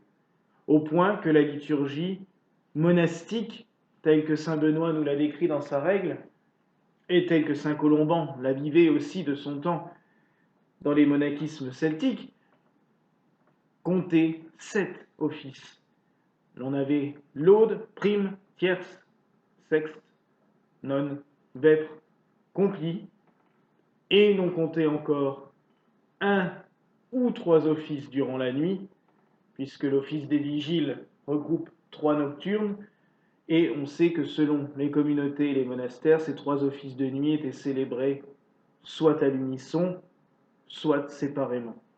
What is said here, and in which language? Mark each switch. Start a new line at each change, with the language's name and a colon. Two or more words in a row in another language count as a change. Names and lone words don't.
French: Au point que la liturgie monastique, telle que saint Benoît nous l'a décrit dans sa règle, et telle que saint Colomban la vivait aussi de son temps dans les monachismes celtiques, comptait 7 offices. L'on avait laude, prime, tierce, sexte, nonne, vêpres, complis, et l'on comptait encore un ou 3 offices durant la nuit, puisque l'office des vigiles regroupe 3 nocturnes, et on sait que selon les communautés et les monastères, ces 3 offices de nuit étaient célébrés soit à l'unisson, soit séparément.